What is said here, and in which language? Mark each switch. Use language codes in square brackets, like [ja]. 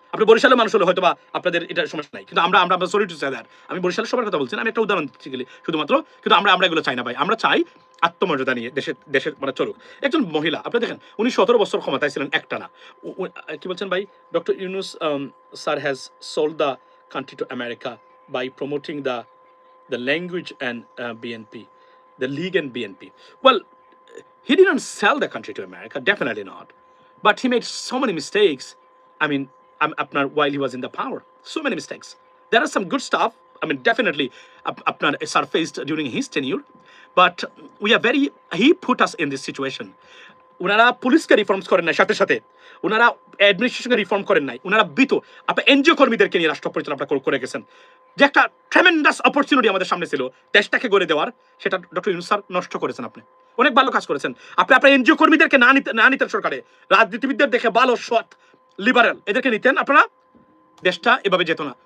[bn] আপনি বরিশালের মানুষ হলে হয়তো বা আপনাদের এটা সমস্যা নাই, কিন্তু আমরা আমরা [en] sorry to say that, [bn] আমি বরিশালের সবার কথা বলছি না, আমি একটা উদাহরণ দিচ্ছি গেলে শুধুমাত্র, কিন্তু আমরা আমরা এগুলো চাই না ভাই, আমরা চাই আত্মমর্যাদা নিয়ে দেশের দেশের মানে চলুক। একজন মহিলা আপনি দেখেন উনি 17 বছর ক্ষমতায় ছিলেন একটানা, কি বলছেন ভাই, [en] Doctor Yunus sir has sold the country to America by promoting the language and BNP, the League and BNP. Well, he didn't sell the country to America, definitely not. But he made so many mistakes. I mean, while he was in the power, so many mistakes. There are some good stuff. I mean, definitely, surfaced during his tenure. But we are very. He put us in this situation. [bn] ওনারা পুলিশকে reforms করেন নাই, সাথে সাথে ওনারা অ্যাডমিনিস্ট্রেশনকে reform করেন নাই, ওনারা আপনার এনজিও কর্মীদেরকে নিয়ে রাষ্ট্র পরিচালনা করে গেছেন, যে একটা ট্রেমেন্ডাস অপরচুনিটি আমাদের সামনে ছিল দেশটাকে গড়ে দেওয়ার, সেটা ডক্টর ইউনূস স্যার নষ্ট করেছেন। আপনি অনেক ভালো কাজ করেছেন, আপনি আপনার এনজিও কর্মীদেরকে না নিতেন সরকারে, রাজনীতিবিদদের দেখে ভালো সৎ লিবারেল এদেরকে নিতেন, আপনারা দেশটা এভাবে যেত না।